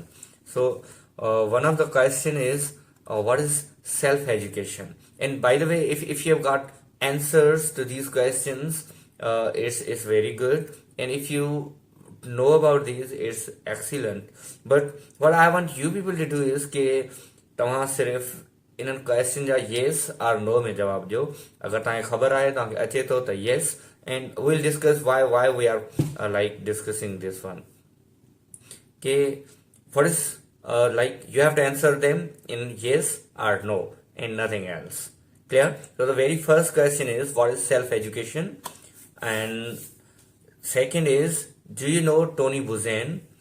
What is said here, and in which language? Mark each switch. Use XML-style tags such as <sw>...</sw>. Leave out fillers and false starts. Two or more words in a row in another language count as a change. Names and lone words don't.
<en>So one of the question is what is self-education? And by the way, if you have got answers to these questions, it's very good, and if you know about these, it's excellent. But what I want you people to do is</en> <sd>कि तव्हां सिर्फ़ इन्हनि क्वेश्चन जा</sd> <en>yes or no</en> <sd>में जवाब ॾियो। अगर तव्हांखे ख़बर आहे, तव्हांखे अचे थो त</sd> <en>yes, and we'll discuss why we are discussing this one. कि what is you have to answer them in yes or no and nothing else. Clear? So the very first question is what is self-education, and second is, do you know Tony Buzan?</en>